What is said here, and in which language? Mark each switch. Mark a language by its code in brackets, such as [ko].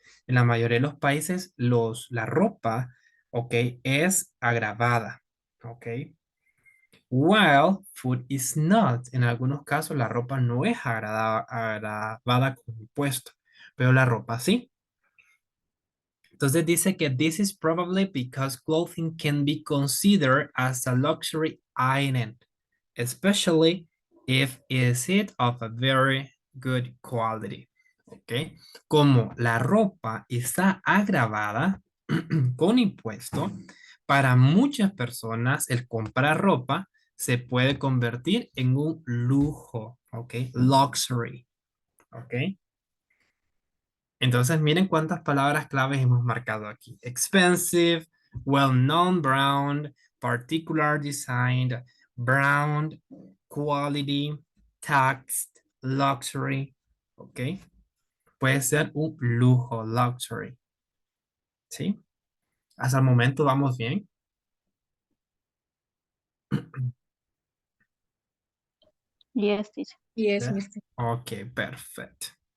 [es] En la mayoría de los países, la ropa, ¿ok? Es agravada, ¿ok? [en] While food is not. [es] En algunos casos, la ropa no es agravada con impuesto, pero la ropa sí. Entonces dice que [en] this is probably because clothing can be considered as a luxury item, especially if is it of a very good quality. [es] ¿Ok? Como la ropa está agravada con impuesto, para muchas personas el comprar ropa se puede convertir en un lujo. ¿Ok? Luxury. ¿Ok? Entonces, miren cuántas palabras claves hemos marcado aquí. [en] Expensive, well-known brand, particular designed, brand, quality, taxed, luxury. [es] ¿Ok? Puede ser un lujo, luxury. ¿Sí? Hasta el momento vamos bien. [en] Yes, teacher. Yes, [es] ¿Ya? [en] mister. [es] Ok, perfecto.